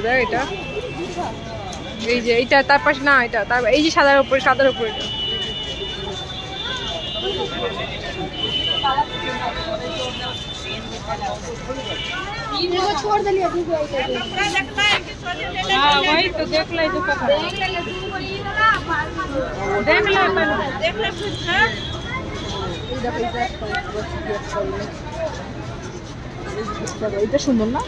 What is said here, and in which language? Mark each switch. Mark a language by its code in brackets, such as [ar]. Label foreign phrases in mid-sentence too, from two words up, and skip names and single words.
[bn] দেখ এটা, এই যে এইটা, তার পাশে না এটা, তার এই যে সাদার উপরে, সাদার উপরে এটা। [hi] छोड़ दिलिए हाँ वही तो देख ले जो देख ले [bn] এটা সুন্দর না?